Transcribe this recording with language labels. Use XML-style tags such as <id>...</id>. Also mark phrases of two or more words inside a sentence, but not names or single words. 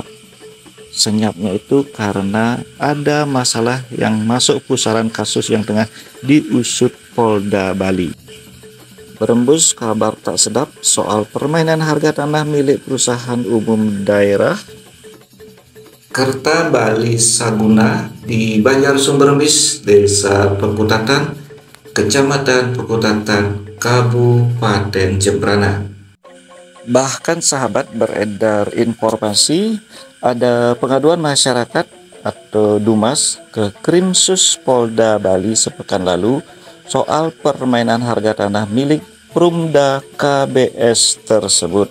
<id>Senyapnya itu karena ada masalah yang masuk pusaran kasus yang tengah diusut Polda Bali. Berembus kabar tak sedap soal permainan harga tanah milik perusahaan umum daerah Kerta Bali Saguna di Banjar Sumberbis, Desa Pekutatan, Kecamatan Pekutatan, Kabupaten Jembrana. Bahkan sahabat beredar informasi ada pengaduan masyarakat atau Dumas ke Krimsus Polda Bali sepekan lalu soal permainan harga tanah milik Prumda KBS tersebut.</id>